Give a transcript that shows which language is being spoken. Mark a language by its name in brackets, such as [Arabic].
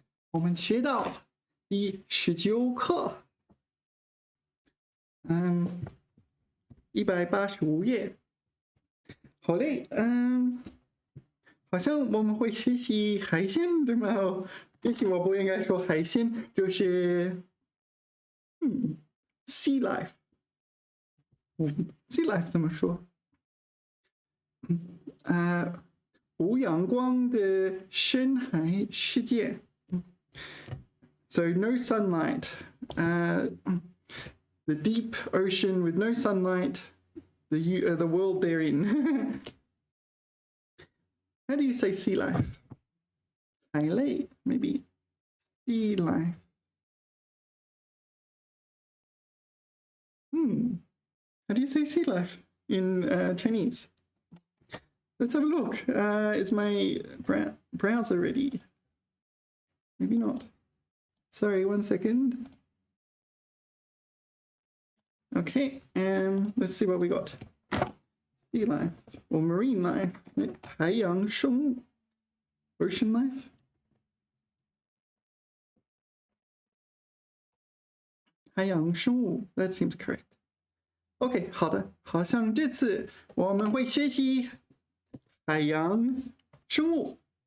[Chinese] 我们学到第19课，185页。好嘞，好像我们会学习海鲜，对吗？也许我不应该说海鲜，就是 [English] sea life。 sea life [Chinese] 怎么说？无阳光的深海世界。 [English] So no sunlight. The deep ocean with no sunlight. The world they're in. How do you say sea life? 海类 maybe. Sea life. How do you say sea life in Chinese? Let's have a look. Is my browser ready? Maybe not. Sorry, 1 second. Okay, let's see what we got. Sea life or marine life. 海洋生物 Ocean life. 海洋生物 That seems correct. [Chinese] OK, 好的，好像这次我们会学习海洋生物。